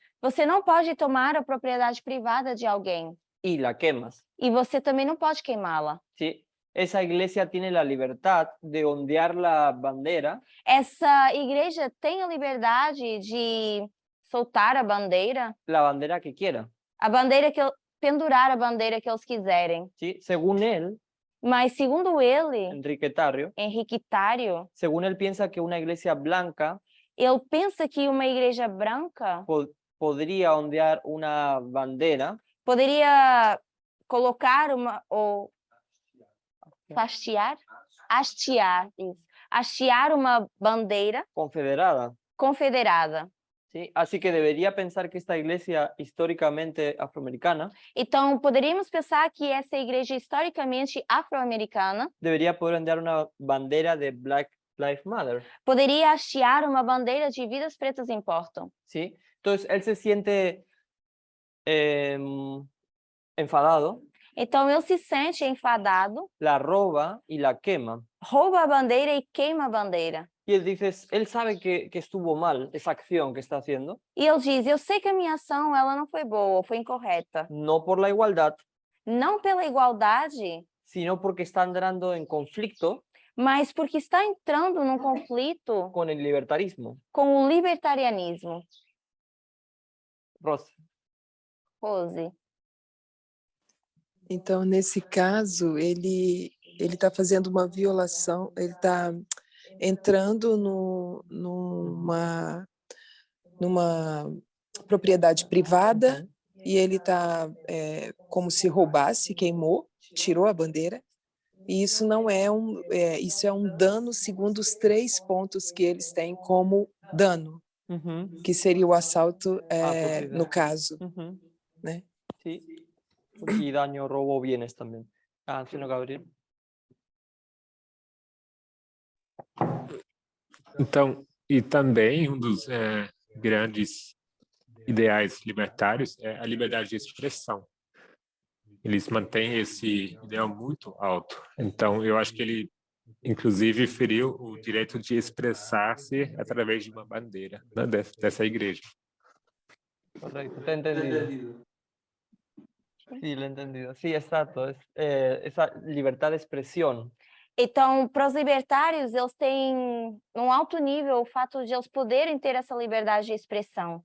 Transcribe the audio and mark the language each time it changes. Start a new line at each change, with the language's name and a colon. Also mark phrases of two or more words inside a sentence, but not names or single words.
Portuguese: Você não pode tomar a propriedade privada de alguém
Spanish: y la quemas.
Portuguese: e você também não pode queimá-la.
Spanish: ¿Sí? Esa iglesia tiene la libertad de ondear la bandera
Portuguese: Essa igreja tem a liberdade de soltar a bandeira
Spanish: que quiera.
Portuguese: Pendurar a bandeira que eles quiserem.
Spanish: ¿Sí? Según él,
Portuguese: Mas, segundo ele, Henrique Tario,
Spanish: según él piensa que una iglesia blanca
Portuguese: ele pensa que uma igreja branca
Spanish: podría ondear una bandera
Portuguese: poderia colocar ou hastear uma bandeira confederada.
Spanish: ¿sí? Así que debería pensar que esta iglesia históricamente afroamericana
Portuguese: Então, poderíamos pensar que essa igreja historicamente afro-americana
Spanish: debería poder ondear una bandera de Black Lives Matter.
Portuguese: Poderia hastear uma bandeira de Vidas Pretas Importam.
Spanish: ¿Sí? Entonces, él se siente enfadado.
Portuguese: Então, ele se sente enfadado,
Spanish: la roba y la quema.
Portuguese: rouba a bandeira e queima a bandeira.
Spanish: Y él dice, él sabe que estuvo mal esa acción que está haciendo.
Portuguese: E ele diz, eu sei que a minha ação ela não foi boa, foi incorreta.
Spanish: No por la igualdad,
Portuguese: não pela igualdade,
Spanish: sino porque está entrando en conflicto
Portuguese: mas porque está entrando num conflito
Spanish: con el libertarismo.
Portuguese: com o libertarianismo. Rose. Então, nesse caso, ele está fazendo uma violação, ele está entrando numa propriedade privada e ele está como se roubasse, queimou, tirou a bandeira. E isso não é isso é um dano segundo os 3 pontos que eles têm como dano, que seria o assalto no caso, né?
Spanish: Sí. Y daño, robo, bienes también. Anciano Gabriel.
Portuguese: Então, e também dos grandes ideais libertários é a liberdade de expressão. Eles mantêm esse ideal muito alto. Então, eu acho que ele, inclusive, feriu o direito de expressar-se através de uma bandeira, né, dessa igreja.
Spanish: Correcto, te he entendido. Sí, lo he entendido. Sí, exacto. Esa libertad de expresión.
Portuguese: Então, para os libertários, eles têm um alto nível o fato de eles poderem ter essa liberdade de expressão.